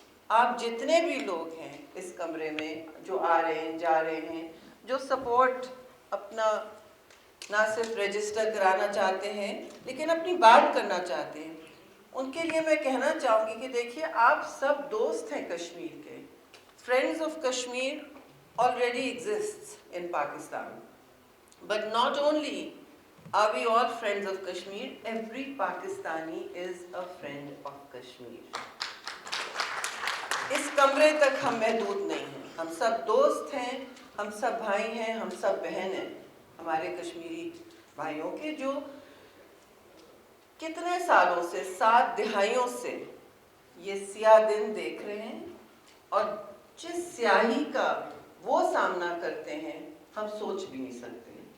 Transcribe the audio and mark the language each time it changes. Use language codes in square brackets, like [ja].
[ur] آپ جتنے بھی لوگ ہیں اس کمرے میں جو آ رہے ہیں جا رہے ہیں، جو سپورٹ اپنا نہ صرف رجسٹر کرانا چاہتے ہیں لیکن اپنی بات کرنا چاہتے ہیں، ان کے لیے میں کہنا چاہوں گی کہ دیکھیے آپ سب دوست ہیں کشمیر کے. [en] Friends of Kashmir already exists in Pakistan. But not only are we all friends of Kashmir, every Pakistani is a friend of Kashmir. [ur] اس کمرے تک ہم محدود نہیں ہیں، ہم سب دوست ہیں، ہم سب بھائی ہیں، ہم سب بہن ہیں ہمارے کشمیری بھائیوں کے، جو کتنے سالوں سے 7 دہائیوں سے یہ سیاہ دن دیکھ رہے ہیں، اور جس سیاہی کا وہ سامنا کرتے ہیں ہم سوچ بھی نہیں سکتے.